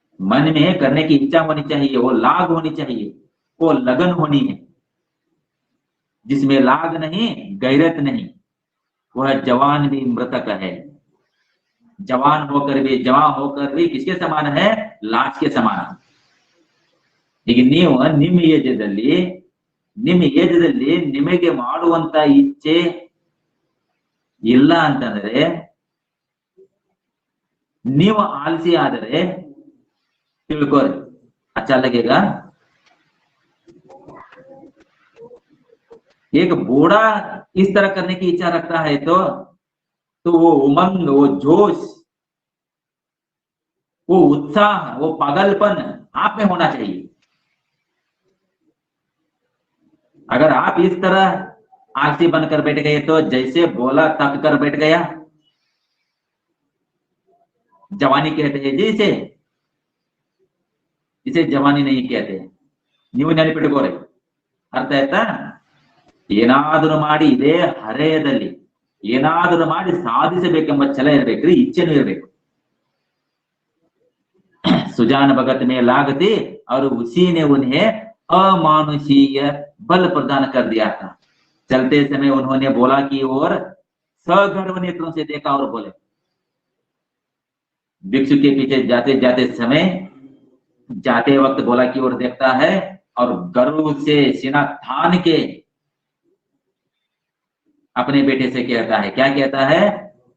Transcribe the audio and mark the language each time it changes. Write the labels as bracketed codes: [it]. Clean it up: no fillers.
[hi] मन में करने की इच्छा होनी चाहिए, वो लाग होनी चाहिए, वो लगन होनी है। जिसमें लाग नहीं, गैरत नहीं, वह जवान भी मृतक है। जवान होकर भी किसके समान है? लाश के समान। [kn] ಈಗ ನೀವು ನಿಮ್ಮ ಏಜದಲ್ಲಿ ನಿಮಗೆ ಮಾಡುವಂತ ಇಚ್ಛೆ ಇಲ್ಲ ಅಂತಂದ್ರೆ, ನೀವು ಆಲಸಿ ಆದರೆ ತಿಳ್ಕೋರಿ, [hi] अच्छा लगेगा। एक बूढ़ा इस तरह करने की इच्छा रखता है तो वो उमंग, वो जोश, वो उत्साह, वो पागलपन आप में होना चाहिए। अगर आप इस तरह आलसी बनकर बैठ गए तो जैसे बोला तक कर बैठ गया, जवानी कहते हैं जी इसे जवानी नहीं कहते। [kn] ನೀವು ನೆನಪಿಟ್ಕೋರಿ, ಅರ್ಥ ಆಯ್ತಾ? ಏನಾದರೂ ಮಾಡಿ ಇದೇ ಹರೆಯದಲ್ಲಿ ಏನಾದರೂ ಮಾಡಿ ಸಾಧಿಸಬೇಕೆಂಬ ಛಲ ಇರಬೇಕ್ರಿ, ಇಚ್ಛೆನೂ ಇರಬೇಕು। [hi] सुजान भगत में लागती और उसी ने उन्हें अमानुषीय बल प्रदान कर दिया था। चलते समय उन्होंने बोला की ओर सगर्व नेत्रों से देखा और बोले, भिक्षु के पीछे जाते जाते समय जाते वक्त गोला की ओर देखता है और गर्व से सीना थान के अपने बेटे से कहता है, क्या कहता है?